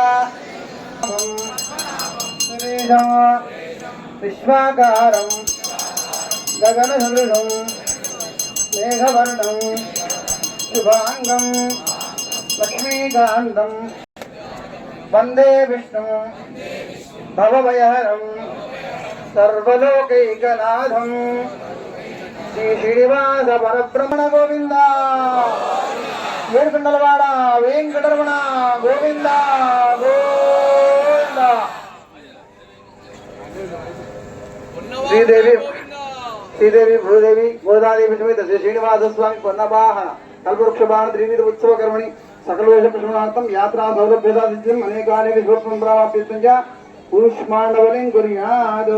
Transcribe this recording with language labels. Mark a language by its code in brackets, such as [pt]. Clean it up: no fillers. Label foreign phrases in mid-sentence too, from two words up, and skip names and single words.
[sa] विश्वाकारं गगनसदृशं मेघवर्णं शुभांगं लक्ष्मीकान्तं वन्दे विष्णुं भवभयहरं सर्वलोकैकनाथं। श्री श्रीनिवास परब्रह्मण गोविंद। [te] ఏడుకొండలవాడ వెంకటరమణ గోవింద గోవింద. [sa] శ్రీదేవి భూదేవి గోదాదేవి సమేత శ్రీ శ్రీనివాస స్వామి పొన్నవాహన కల్పవృక్షవాహన త్రివిధ ఉత్సవ కర్మణి సకలవేష ప్రశ్నార్థం యాత్రా సౌలభ్యతాదిత్యం అనేకాని విశ్వత్వం ప్రాప్తించ ఊష్మాండవలిం కుర్యాద్.